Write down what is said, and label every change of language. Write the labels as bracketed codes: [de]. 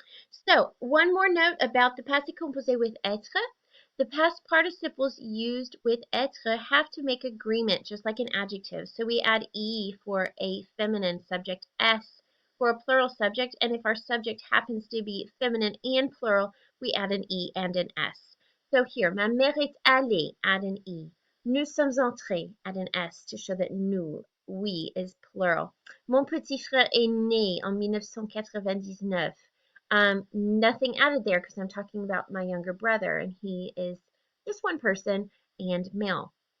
[en] So one more note about the passé composé with être. The past participles used with être have to make agreement, just like an adjective. So we add E for a feminine subject, S for a plural subject, and if our subject happens to be feminine and plural, we add an E and an S. So here, [fr] ma mère est allée, [en] add an E. [fr] Nous sommes entrés, [en] add an S to show that nous, we, is plural. [fr] Mon petit frère est né en 1999. [en] Nothing added there because I'm talking about my younger brother, and he is just one person and male.